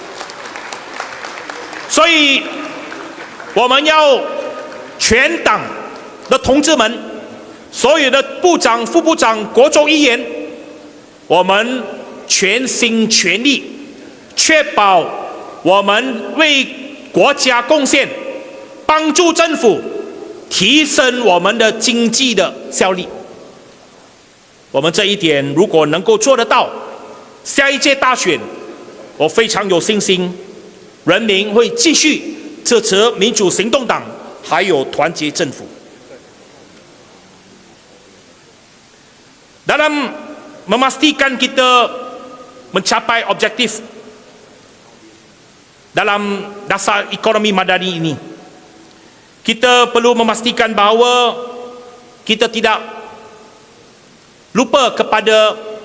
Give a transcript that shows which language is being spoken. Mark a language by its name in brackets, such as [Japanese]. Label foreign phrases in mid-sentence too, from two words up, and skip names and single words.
[Chinese] 所以，我们要全党的同志们，所有的部长、副部长、国州议员，我们全心全力，确保我们为国家贡献，帮助政府提升我们的经济的效力。我们这一点如果能够做得到，下一届大选，我非常有信心，人民会继续支支持民主行动党还有团结政府。 [Malay] Dalam memastikan kita mencapai objektif dalam dasar ekonomi madani ini, kita perlu memastikan bahawa kita tidak lupa kepada